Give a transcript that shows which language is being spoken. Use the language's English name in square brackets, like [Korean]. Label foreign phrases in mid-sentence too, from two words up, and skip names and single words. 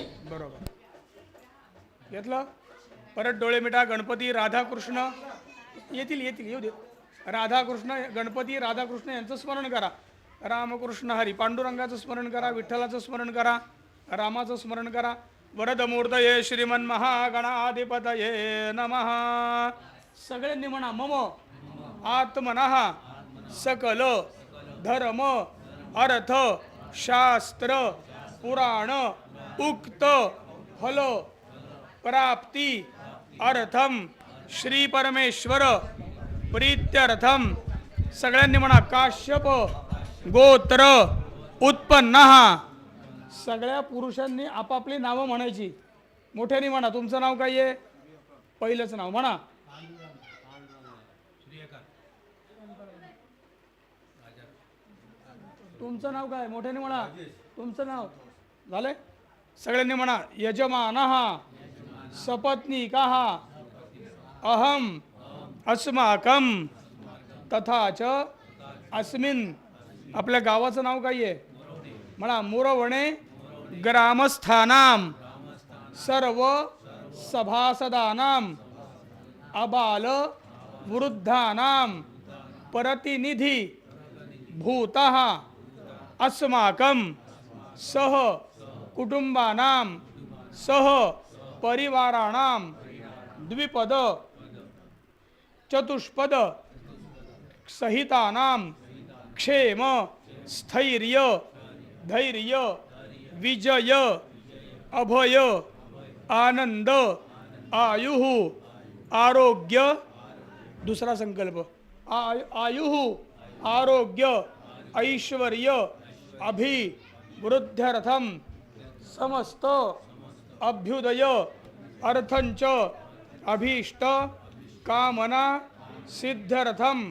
[Marathi] बरोबर घेतलं परत डोळे मिटा गणपती राधाकृष्ण येतील येतील येऊ दे राधाकृष्ण गणपती राधाकृष्ण यांचं स्मरण करा रामकृष्ण हरी पांडुरंगाचं स्मरण करा विठ्ठलाचं स्मरण करा रामाचं स्मरण करा [Sanskrit] वरदमूर्तये श्रीमन महागणाधिपतये नमः [Marathi] सगळ्यांनी म्हणा [Sanskrit] मम आत्मनः सकल धर्म अर्थ शास्त्र पुराण उक्त फल प्राप्ती अर्थम श्री परमेश्वर प्रीत्यर्थम [Marathi] सगळ्यांनी म्हणा [Sanskrit] काश्यप गोत्र उत्पन्न [Marathi] सगळ्या पुरुषांनी आपापली नावं म्हणायची मोठ्याने म्हणा तुमचं नाव काय आहे पहिलंच नाव म्हणा तुमचं नाव काय मोठ्याने म्हणा तुमचं नाव झालंय सगळ्यांनी [Sanskrit] म्हणा यजमानः सपत्नीकः अहम अस्माकं तथा च अस्मिन् [Marathi] आपल्या गावाचं नाव काय आहे म्हणा [Sanskrit] मुरवणे ग्रामस्थानां सर्व सभासदानां अबाल वृद्धानां प्रतिनिधी भूतः अस्माकं सह कुटुंबानां सह परिवाराणां द्विपद चतुष्पद सहितानां क्षेम स्थैर्य धैर्य विजय अभय आनंद आयुः आरोग्य [Marathi] दुसरा संकल्प [Sanskrit] आयुः आरोग्य ऐश्वर्य अभिवृद्ध्यर्थम समस्त अभ्युदय अर्थंच अभीष्ट कामना सिद्ध्यर्थम